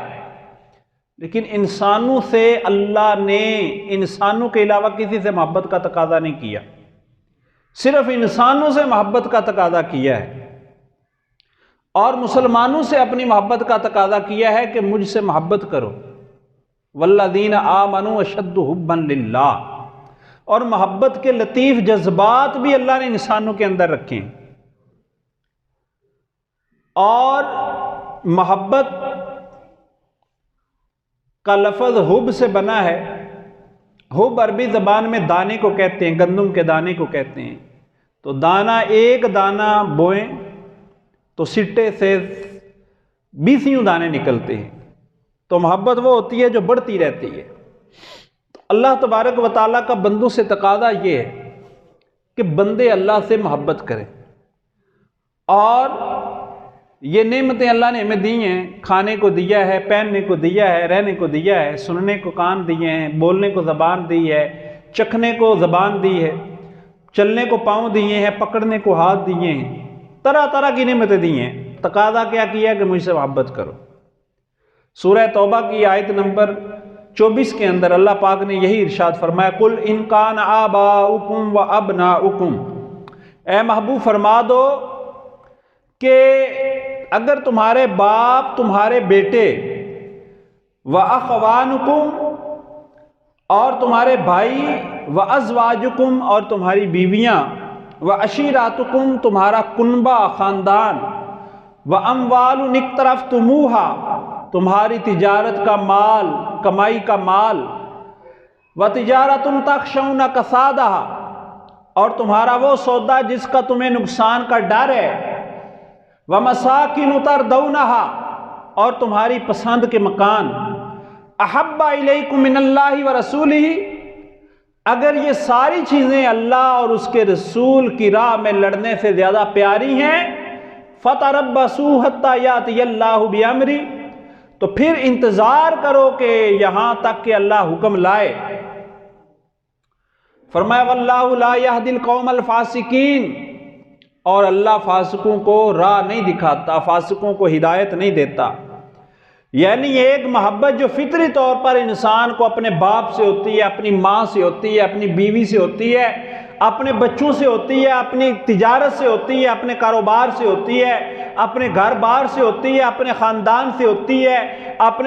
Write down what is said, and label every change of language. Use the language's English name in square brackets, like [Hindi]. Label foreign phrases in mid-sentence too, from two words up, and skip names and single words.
[Hindi] लेकिन इंसानों से अल्लाह ने इंसानों के अलावा किसी से मोहब्बत का तकाजा नहीं किया, सिर्फ इंसानों से मोहब्बत का तकाजा किया है। और मुसलमानों से अपनी मोहब्बत का तकाजा किया है कि मुझसे मोहब्बत करो। [Arabic] والذين آمنوا أشد حبا لله. [Hindi] और मोहब्बत के लतीफ़ जज्बात भी अल्लाह ने इंसानों के अंदर रखे हैं। और मोहब्बत का लफ्ज़ हुब से बना है। हुब अरबी ज़बान में दाने को कहते हैं, गंदम के दाने को कहते हैं। तो दाना, एक दाना बोएं तो सिट्टे से 20 दाने निकलते हैं। तो मोहब्बत वो होती है जो बढ़ती रहती है। तो अल्लाह तबारक व तआला का बंदों से तकाज़ा ये है कि बंदे अल्लाह से मोहब्बत करें और ये नेमतें अल्लाह ने हमें दी हैं, खाने को दिया है, पहनने को दिया है, रहने को दिया है, सुनने को कान दिए हैं, बोलने को ज़बान दी है, चखने को ज़बान दी है, चलने को पाँव दिए हैं, पकड़ने को हाथ दिए हैं, तरह तरह की नेमतें दी हैं। तकादा क्या किया कि मुझसे मोहब्बत करो। सूरह तौबा की आयत नंबर 24 के अंदर अल्लाह पाक ने यही इरशाद फरमाया, [Arabic] قل إن كان آباؤكم وأبناؤكم, [Hindi] ए महबूब फरमा दो कि अगर तुम्हारे बाप, तुम्हारे बेटे, [Arabic] وإخوانكم, [Hindi] और तुम्हारे भाई, [Arabic] وأزواجكم, [Hindi] और तुम्हारी बीवियां, [Arabic] وعشيرتكم, [Hindi] तुम्हारा कुनबा ख़ानदान, [Arabic] وأموال اقترفتموها, [Hindi] तुम्हारी तिजारत का माल, कमाई का माल, [Arabic] وتجارة تخشون كسادها, [Hindi] और तुम्हारा वो सौदा जिसका तुम्हें नुकसान का डर है, [Arabic] ومساكن ترضونها, [Hindi] और तुम्हारी पसंद के मकान, [Arabic] أحب إليكم من الله ورسوله, [Hindi] अगर ये सारी चीज़ें अल्लाह और उसके रसूल की राह में लड़ने से ज़्यादा प्यारी हैं, [Arabic] فتربصوا حتى يأتي الله بأمره, [Hindi] तो फिर इंतज़ार करो कि यहाँ तक कि अल्लाह हुक्म लाए। [Arabic] फरमाया والله لا يهدي القوم الفاسقين, [Hindi] और अल्लाह फासिकों को राह नहीं दिखाता, फासिकों को हिदायत नहीं देता। यानी एक मोहब्बत जो फितरी तौर पर इंसान को अपने बाप से होती है, अपनी माँ से होती है, अपनी बीवी से होती है, अपने बच्चों से होती है, अपनी तिजारत से होती है, अपने कारोबार से होती है, अपने घर बार से होती है, अपने ख़ानदान से होती है, अपने